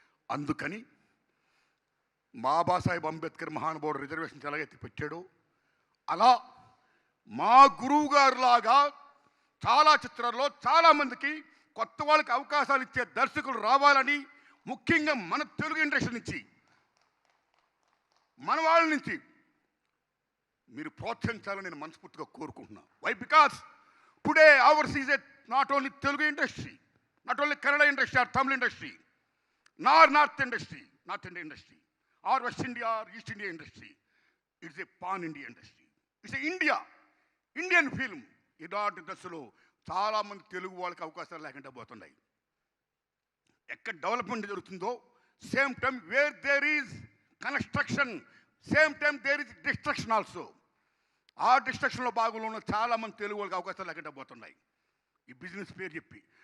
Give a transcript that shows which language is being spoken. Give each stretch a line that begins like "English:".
Telugu: అందుకని బాబాసాహెబ్ అంబేద్కర్ మహానుభావుడు రిజర్వేషన్స్ ఎలాగైతే పెట్టాడో అలా మా గురువు గారులాగా చాలా చిత్రాల్లో చాలామందికి కొత్త వాళ్ళకి అవకాశాలు ఇచ్చే దర్శకులు రావాలని, ముఖ్యంగా మన తెలుగు ఇండస్ట్రీ నుంచి, మన వాళ్ళ నుంచి మీరు ప్రోత్సహించాలని నేను మనస్ఫూర్తిగా కోరుకుంటున్నాను.
English: Why? Because today ours is a not only Telugu industry, not only Kannada industry or Tamil industry, nor North industry, North India industry, or West India or East India industry. It's a pan-India industry. It's a Indian film.
Telugu: ఇలాంటి దశలో చాలామంది తెలుగు వాళ్ళకి అవకాశాలు లేకుండా పోతున్నాయి. ఎక్కడ development జరుగుతుందో
English: Same time where there is construction, same time there is destruction also.
Telugu: ఆ డిస్ట్రక్షన్లో భాగంలో ఉన్న చాలామంది తెలుగు వాళ్ళకి అవకాశాలు లేకుండా పోతున్నాయి ఈ బిజినెస్ పేరు చెప్పి.